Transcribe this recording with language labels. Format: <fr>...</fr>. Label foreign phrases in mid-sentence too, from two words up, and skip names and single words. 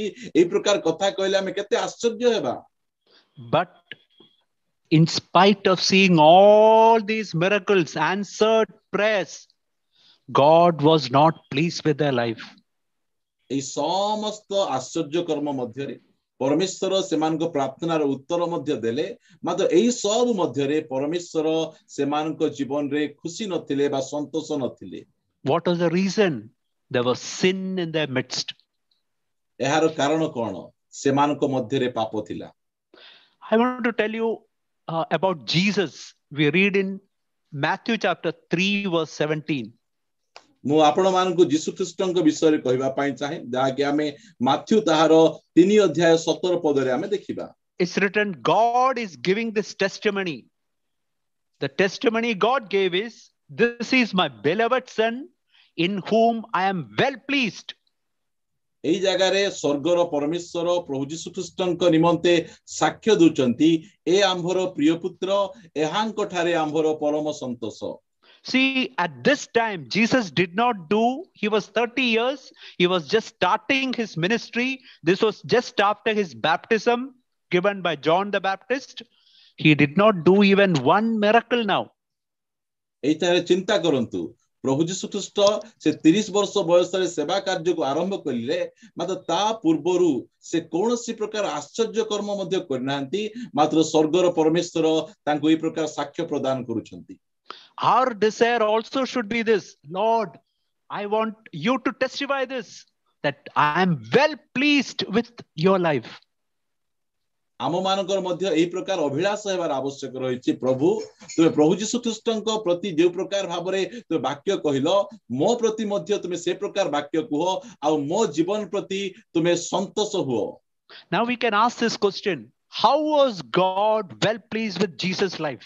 <or>ଏଇ ପ୍ରକାର କଥା କହିଲେ ଆମେ କେତେ ଆଶ୍ଚର୍ଯ୍ୟ ହେବା।</or> <en>But in spite of seeing all these miracles, answered prayers, God was not pleased with their life.</en> <or>ଏଇ ସମସ୍ତ ଆଶ୍ଚର୍ଯ୍ୟ କର୍ମ ମଧ୍ୟରେ ପରମେଶ୍ୱର ସେମାନଙ୍କ ପ୍ରାର୍ଥନାର ଉତ୍ତର ମଧ୍ୟ ଦେଲେ, ମାତ୍ର ଏଇ ସବୁ ମଧ୍ୟରେ ପରମେଶ୍ୱର ସେମାନଙ୍କ ଜୀବନରେ ଖୁସି ନଥିଲେ ବା ସନ୍ତୋଷ ନଥିଲେ।</or> <en>What was the reason? There was sin in their midst.</en> <or>ଏହାର କାରଣ କ'ଣ? ସେମାନଙ୍କ ମଧ୍ୟରେ ପାପ ଥିଲା।</or> <en>I want to tell you about Jesus. We read in Matthew chapter 3 verse 17.</en> <or>ମୁଁ ଆପଣମାନଙ୍କୁ ଯୀଶୁ ଖ୍ରୀଷ୍ଟଙ୍କ ବିଷୟରେ କହିବା ପାଇଁ ଚାହେଁ, ଯାହାକି ଆମେ ମାଥ୍ୟୁ ତାହାର 3 ଅଧ୍ୟାୟ 17 ପଦରେ ଆମେ ଦେଖିବା।</or> <en>It's written, God is giving this testimony. The testimony God gave is, this is my beloved son in whom I am well pleased.</en> <or>ଏଇ ଜାଗାରେ ସ୍ୱର୍ଗର ପରମେଶ୍ୱର ପ୍ରଭୁ ଯୀଶୁ ଖ୍ରୀଷ୍ଟଙ୍କ ନିମନ୍ତେ ସାକ୍ଷ୍ୟ ଦଉଛନ୍ତି, ଏ ଆମ୍ଭର ପ୍ରିୟ ପୁତ୍ର, ଏହାଙ୍କ ଠାରେ ଆମ୍ଭର ପରମ ସନ୍ତୋଷ।</or> <en>See, at this time, Jesus did not do, he was 30 years, he was just starting his ministry. This was just after his baptism given by John the Baptist. He did not do even one miracle now.</en> <or>ଏଇଠାରେ ଚିନ୍ତା କରନ୍ତୁ, ପ୍ରଭୁ ଯୀଶୁ ଖ୍ରୀଷ୍ଟ ସେ 30 ବର୍ଷ ବୟସରେ ସେବା କାର୍ଯ୍ୟକୁ ଆରମ୍ଭ କଲେ, ମାତ୍ର ତା ପୂର୍ବରୁ ସେ କୌଣସି ପ୍ରକାର ଆଶ୍ଚର୍ଯ୍ୟ କର୍ମ ମଧ୍ୟ କରିନାହାନ୍ତି, ମାତ୍ର ସ୍ୱର୍ଗର ପରମେଶ୍ୱର ତାଙ୍କୁ ଏହି ପ୍ରକାର ସାକ୍ଷ୍ୟ ପ୍ରଦାନ କରୁଛନ୍ତି।</or> <en>Our desire also should be this, Lord, I want you to testify this, that I am well pleased with your life.</en> <or>ଆମ ମାନଙ୍କର ମଧ୍ୟ ଏହି ପ୍ରକାର ଅଭିଳାଷ ହେବାର ଆବଶ୍ୟକ ରହିଛି। ପ୍ରଭୁ, ତୁମେ ପ୍ରଭୁ ଯୀଶୁ ଖ୍ରୀଷ୍ଟଙ୍କ ପ୍ରତି ଯେଉଁ ପ୍ରକାର ଭାବରେ ତୁମେ ବାକ୍ୟ କହିଲ, ମୋ ପ୍ରତି ମଧ୍ୟ ତୁମେ ସେ ପ୍ରକାର ବାକ୍ୟ କୁହ, ଆଉ ମୋ ଜୀବନ ପ୍ରତି ତୁମେ ସନ୍ତୋଷ ହୁଅ।</or> <en>Now we can ask this question, how was God well pleased with Jesus' life?</en>